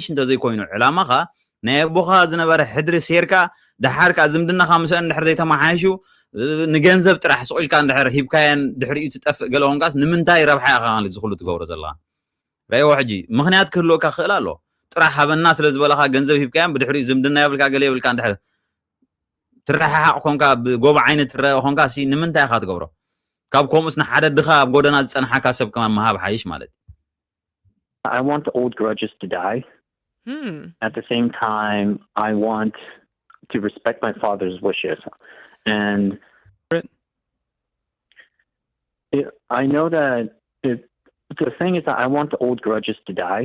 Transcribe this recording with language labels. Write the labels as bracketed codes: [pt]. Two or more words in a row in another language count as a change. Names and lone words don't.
[ti] እንተዘይኮይኑ ዕላማኻ ናይ ኣቦኻ ዝነበረ ሕድሪ ሴርካ ድሓርካ ዝምድናኻ ምስአን እንድሕር ዘይተመሓይሹ ንገንዘብ ጥራሕ ስቁልካ እንድሕር ሂብካየን ድሕሪኡ ትጠፍእ ገለ ኮንካስ ንምንታይ ረብሓ ኢኻ ማለት ዝኽሉ ትገብሮ ዘለኻ ረእይዎ ሕጂ ምክንያት ክህልወካ ክእል ኣሎ ጥራሕ ሃበና ስለ ዝበለኻ ገንዘብ ሂብካየን ብድሕሪኡ ዝምድና የብልካ ገለ የብልካ እንድሕር ትረሓሓቕ ኮንካ ብጎባ ዓይነት ትረአ ኮንካሲ ንምንታይ ኢኻ ትገብሮ ካብ ከምኡስ ንሓደ ድኻ ኣብ ጎደና ዝፀንሓካ ሰብ ከማ መሃብ ሓይሽ ማለት [en] I want the old grudges to die. At the same time, I want to respect my father's wishes. And I know that the thing is that I want the old grudges to die.